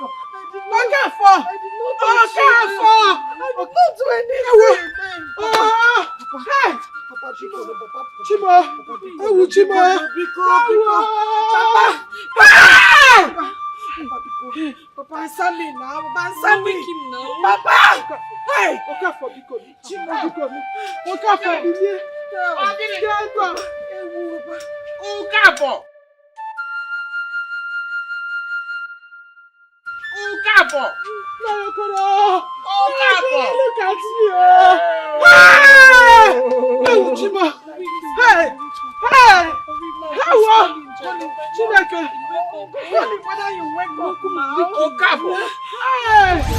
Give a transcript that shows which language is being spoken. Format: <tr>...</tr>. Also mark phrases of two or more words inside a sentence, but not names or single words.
<en>Okafo! I did not do anything. Hey! Papa, Chimo! Papa, answer me now. Papa, answer me. Papa! Hey! Okafo, Chimo! Okafo! Okafo! Okafo! Look at you! Hey! Chima! Hey! How? Chineke! Whether you wake up now? Okafo! Hey!</en>